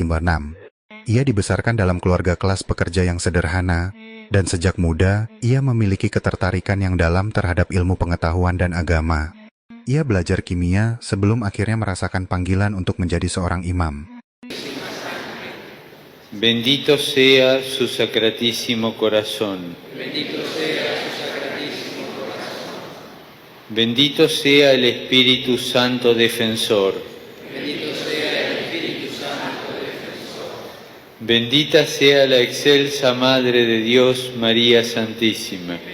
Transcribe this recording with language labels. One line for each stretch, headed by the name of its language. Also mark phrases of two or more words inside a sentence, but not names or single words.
Indonesian: Ia dibesarkan dalam keluarga kelas pekerja yang sederhana, dan sejak muda, ia memiliki ketertarikan yang dalam terhadap ilmu pengetahuan dan agama. Ia belajar kimia sebelum akhirnya merasakan panggilan untuk menjadi seorang imam.
Spanish: Bendito sea su sacratísimo corazón. Bendito sea el Espíritu Santo defensor. Bendita sea la excelsa Madre de Dios, María Santísima.